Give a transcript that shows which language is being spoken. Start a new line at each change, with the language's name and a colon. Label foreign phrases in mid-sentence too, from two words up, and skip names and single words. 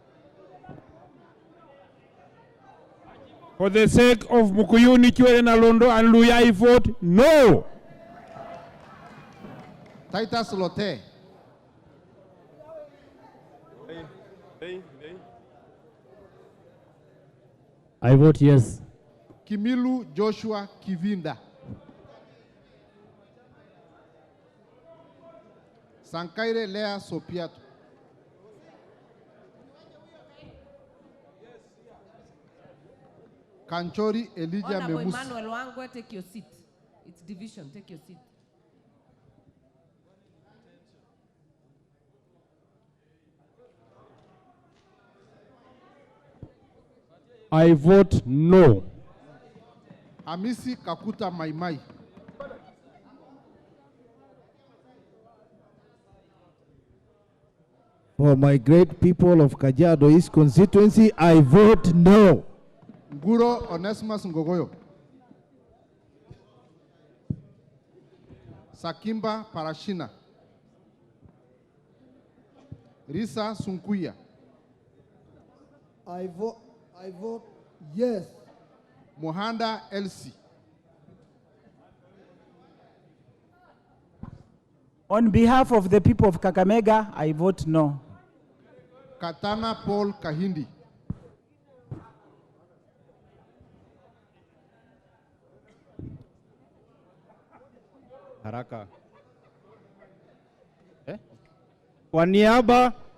English: For the sake of Mukuyuni, Kiwere Nalondo and Luya, I vote no. Titus Lote. I vote yes. Kimilu Joshua Kivinda. Sankaire Lea Sopiato. Kanchori Elijah Honorable Memus. Emmanuel Wangwe, take your seat. It's division, take your seat. I vote no. Hamisi Kakuta Maimai. For my great people of Kajiado East constituency, I vote no. Nguro Onesimus Ngogoyo. Sakimba Parashina. Risa Sunkuya. I vote yes. Mohanda Elsie. On behalf of the people of Kakamega, I vote no. Katana Paul Kahindi.
Swahili: Haraka. Kwa niaba